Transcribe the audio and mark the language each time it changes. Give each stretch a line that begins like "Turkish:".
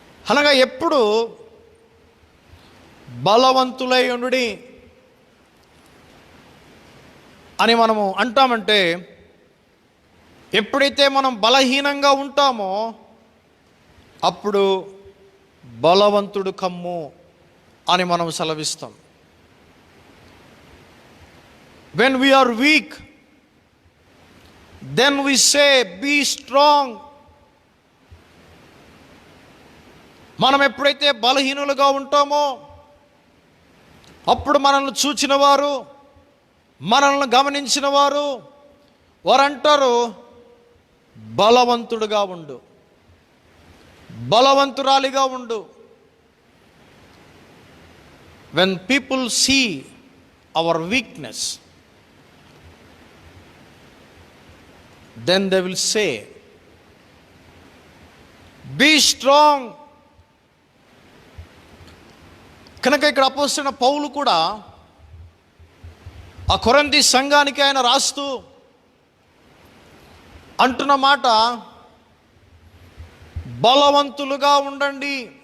Telugu: అనగా ఎప్పుడు బలవంతులై ఉండుడి అని మనము అంటామంటే, ఎప్పుడైతే మనం బలహీనంగా ఉంటామో అప్పుడు బలవంతుడు కమ్ము అని మనం సెలవిస్తాం.
English: When we are weak, then we say, be strong.
Telugu: మనం ఎప్పుడైతే బలహీనులుగా ఉంటామో అప్పుడు మనల్ని చూచిన వారు, మనల్ని గమనించిన వారు వారంటారు, బలవంతుడుగా ఉండు, బలవంతురాలిగా ఉండు.
English: When people see our weakness, then they will say, be strong.
Telugu: కనుక ఇక్కడ అపోస్తలుడైన పౌలు కూడా ఆ కొరింథీ సంఘానికి ఆయన రాస్తూ అంటున్న మాట, బలవంతులుగా ఉండండి,